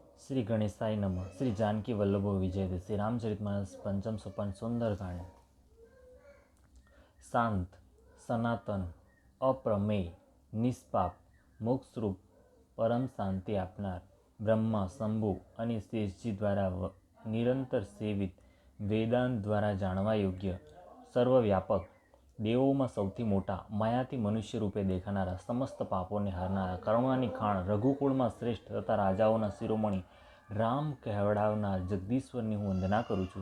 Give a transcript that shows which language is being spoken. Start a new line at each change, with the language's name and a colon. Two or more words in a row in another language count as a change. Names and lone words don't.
Sanskrit: श्री गणेशाय नमः। श्री जानकी वल्लभो विजयते। श्री रामचरितमानस पंचम सोपान सुंदरकांड।
Gujarati: શાંત, સનાતન, અપ્રમેય, નિષ્પાપ, મોક્ષરૂપ પરમ શાંતિ આપનાર બ્રહ્મા, શંભુ અને શેષજી દ્વારા નિરંતર સેવિત, વેદાંત દ્વારા જાણવા યોગ્ય, સર્વવ્યાપક, દેવોમાં સૌથી મોટા, માયાથી મનુષ્ય રૂપે દેખાનારા, સમસ્ત પાપોને હરનારા, કરુણાની ખાણ, રઘુકુળમાં શ્રેષ્ઠ તથા રાજાઓના શિરોમણી રામ કહેવડાવનાર જગદીશ્વરની હું વંદના કરું છું.